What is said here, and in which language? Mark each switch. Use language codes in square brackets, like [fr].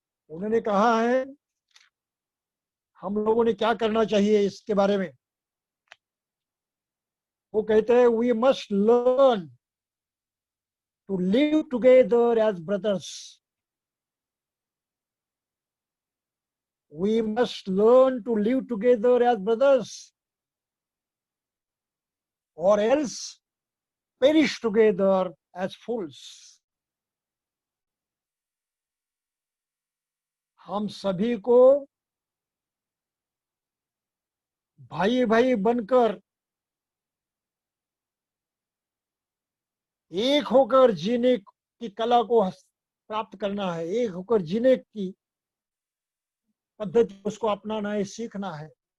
[hi] उन्होंने कहा है हम लोगों ने क्या करना चाहिए इसके बारे में। वो कहते हैं [en] We must learn to live together as brothers. We must learn to live together as brothers, or else perish together as fools. [hi] हम सभी को भाई भाई बनकर एक होकर जीने की कला को प्राप्त करना है, एक होकर जीने की पद्धति उसको अपनाना है, सीखना है।